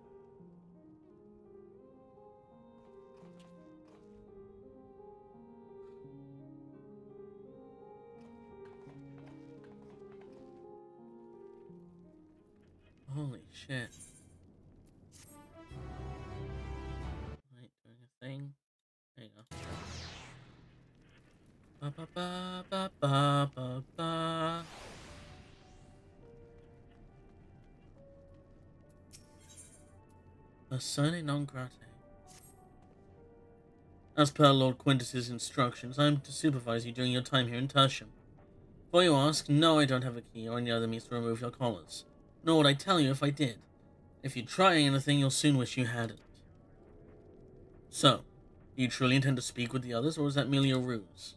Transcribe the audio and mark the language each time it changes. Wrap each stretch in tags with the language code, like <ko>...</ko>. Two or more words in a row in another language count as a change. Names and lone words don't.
<en>Holy shit. Right, doing a thing. There you go. Ba ba ba ba ba ba ba. Persona non grata. As per Lord Quintus's instructions, I am to supervise you during your time here in Tertium. Before you ask, no, I don't have a key or any other means to remove your collars. Nor would I tell you if I did. If you try anything, you'll soon wish you hadn't. So, do you truly intend to speak with the others, or is that merely a ruse?</en>